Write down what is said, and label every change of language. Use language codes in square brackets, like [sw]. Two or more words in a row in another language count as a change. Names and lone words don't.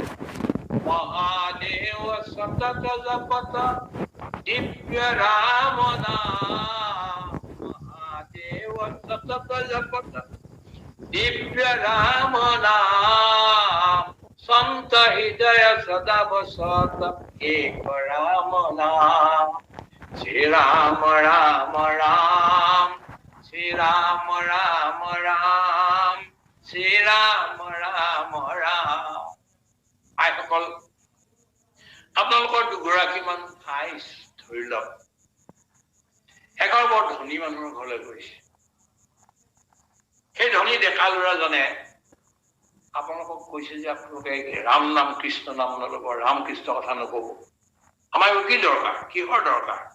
[hi] महादेव सतत जपत दिव्य राम नाम महादेव सतत जपत दिव्य राम नाम संत हृदय सदा बसत एक राम नाम श्री राम राम राम श्री राम राम राम [as] শ্ৰী ৰাম ৰাম ৰাম আইসকল আপোনালোকৰ দুগৰাকীমান ঠাই ধৰি লওক এঘৰ বৰ ধনী মানুহৰ ঘৰলৈ গৈছে সেই ধনী ডেকা ল'ৰাজনে আপোনালোকক কৈছে যে আপোনালোকে ৰাম নাম কৃষ্ণ নাম নল'ব ৰাম কৃষ্ণ কথা নক'ব আমাৰ কি দৰকাৰ কিহৰ দৰকাৰ